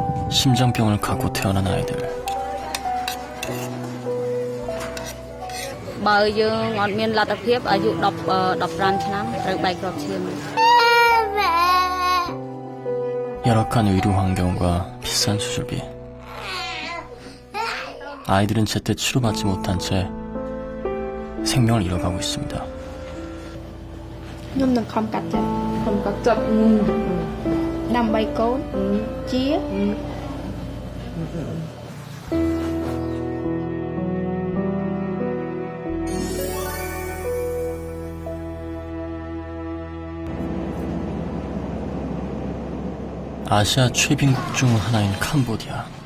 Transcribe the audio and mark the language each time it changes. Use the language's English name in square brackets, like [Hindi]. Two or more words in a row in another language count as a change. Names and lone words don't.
[Korean] 심장병을 갖고 태어난 아이들. [Khmer] បើយើងអត់មានលទ្ធភាពអាយុ10 15ឆ្នាំត្រូវបែកគ្រាប់ឈាម [Korean] 열악한 의료 환경과 비싼 수술비. 아이들은 제때 치료받지 못한 채 생명을 잃어가고 있습니다. [Khmer] ខ្ញុំនឹងខំកាត់ចិត្តដើម្បីកូនជា [Korean] 아시아 최빈국 중 하나인 캄보디아.